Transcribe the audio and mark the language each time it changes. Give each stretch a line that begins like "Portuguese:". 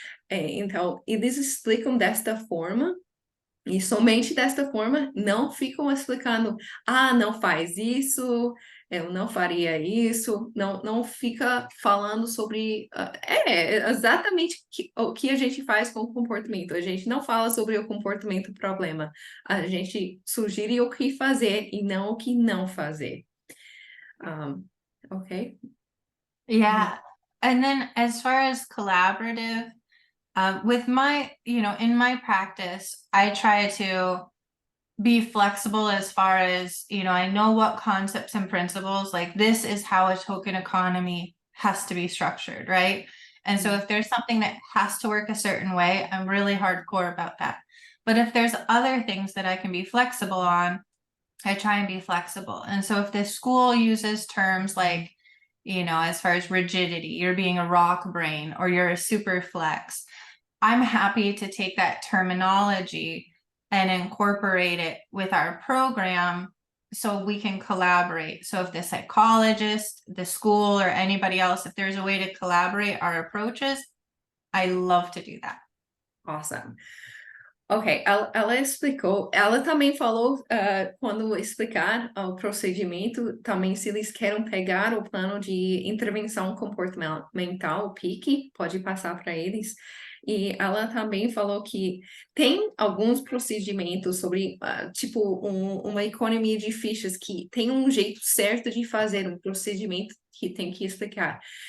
Portuguese: Então, eles explicam desta forma, e somente desta forma, não ficam explicando, não faz isso, eu não faria isso, não fica falando sobre, exatamente o que a gente faz com o comportamento. A gente não fala sobre o comportamento problema, a gente sugere o que fazer e não o que não fazer.
English: Okay? Yeah. And then as far as collaborative, with my, in my practice, I try to be flexible as far as, I know what concepts and principles, like this is how a token economy has to be structured, right? And so if there's something that has to work a certain way, I'm really hardcore about that. But if there's other things that I can be flexible on, I try and be flexible. And so if the school uses terms like, as far as rigidity, you're being a rock brain or you're a super flex, I'm happy to take that terminology and incorporate it with our program so we can collaborate. So if the psychologist, the school, or anybody else, if there's a way to collaborate our approaches, I love to do that. Awesome.
Portuguese: Ok, ela explicou, ela também falou, quando explicar o procedimento, também se eles querem pegar o plano de intervenção comportamental, o PIC, pode passar para eles. E ela também falou que tem alguns procedimentos sobre, tipo, uma economia de fichas, que tem um jeito certo de fazer um procedimento que tem que explicar.